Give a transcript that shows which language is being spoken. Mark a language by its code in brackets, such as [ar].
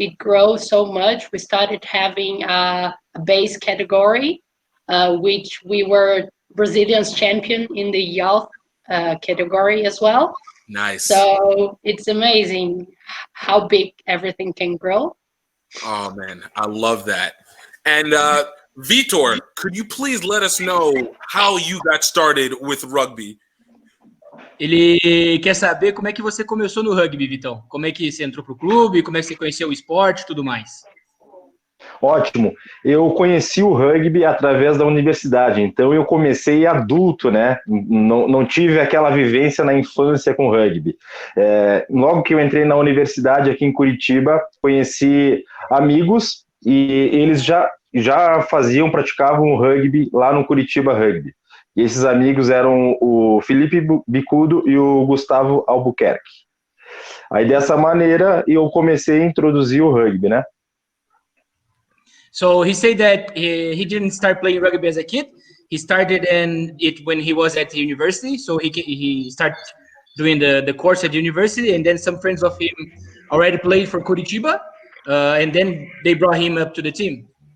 [en] It grows so much. We started having a base category, which we were Brazilians champion in the youth category as well. Nice. So it's amazing how big everything can grow. Oh, man, I love that. And Vitor, could you please let us know how you got started with rugby? [pt] Ele quer saber como é que você começou no rugby, Vitão. Como é que você entrou pro clube, como é que você conheceu o esporte e tudo mais. Ótimo. Eu conheci o rugby através da universidade, então eu comecei adulto, né? Não tive aquela vivência na infância com rugby. Logo que eu entrei na universidade aqui em Curitiba, conheci amigos e eles já praticavam o rugby lá no Curitiba Rugby. E esses amigos eram o Felipe Bicudo e o Gustavo Albuquerque. Aí dessa maneira eu comecei a introduzir o rugby, né? [en] So he said that he didn't start playing rugby as a kid. He started in it when he was at the university. So he started doing the course at the university, and then some friends of him already played for Curitiba, and then they brought him up to the team.